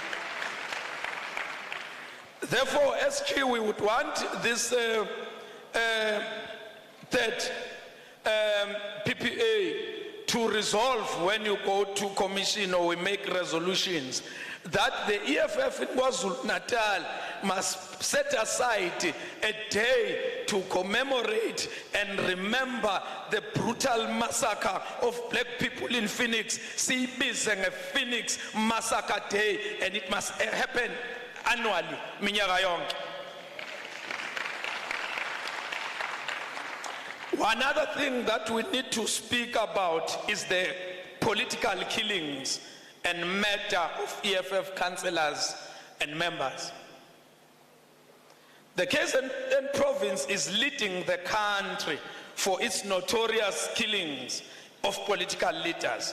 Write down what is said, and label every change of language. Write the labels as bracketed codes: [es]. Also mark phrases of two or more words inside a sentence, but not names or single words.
[en] Therefore, SG, we would want this that PPA to resolve when you go to commission or we make resolutions, that the EFF in KwaZulu-Natal must set aside a day to commemorate and remember the brutal massacre of black people in Phoenix. [nd] Siyibize nge-Phoenix Massacre Day, [en] and it must happen annually, [nd] minyaka yonke. [en] One other thing that we need to speak about is the political killings and murder of EFF councillors and members. The KZN province is leading the country for its notorious killings of political leaders.